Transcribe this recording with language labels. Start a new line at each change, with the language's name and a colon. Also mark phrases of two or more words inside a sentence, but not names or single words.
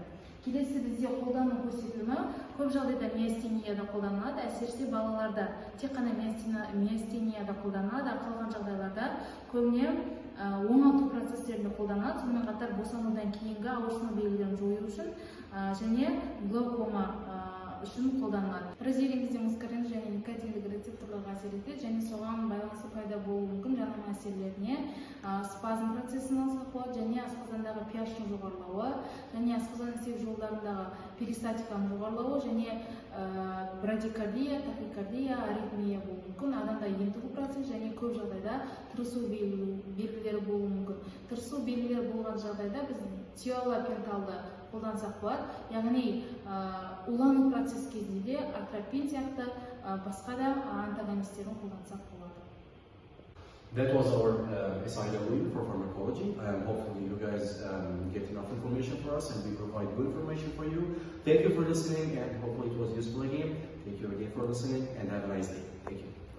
Kazakh: Келесі бізде қолдану көрсетілімі көп жағдайда миостенияда қолданылады. Әсіресе балаларда тек қана миостенияда қолданылады, қалған жағдайларда көбіне оңалту процестерінде қолданылады. Сонымен қатар босанудан кейінгі ауырсыну белгілерін жою үшін және глаукома
Kyrgyz: үчүн колдонулат. Разделингизде мускарин және никотиндик рецепторлорго асер этет және соган байланыштуу пайда болуу мүмкүн жанама әсерлерине спазм процессин алсак болот және асқазандагы pH'тин жогорулабы және асқазан исек жолдорундагы перистатиканын жогорулабы және брадикардия, тахикардия, аритмия болуу мүмкүн. Адамда ентигүү процесс және көп жагдайда тырысуу белгилери болуу мүмкүн. Тырысуу белгилери болгон жагдайда биз тиолапенталды колдонсак болот. Ягни улануу процесс кезинде атропин сыяктуу башка да антагонисттерин колдонсак болот.
English: That was our acyl wheel for pharmacology. Hopefully you guys get enough information for us and we provide good information for you. Thank you for listening and hopefully it was useful again. Thank you again for listening and have a nice day. Thank you.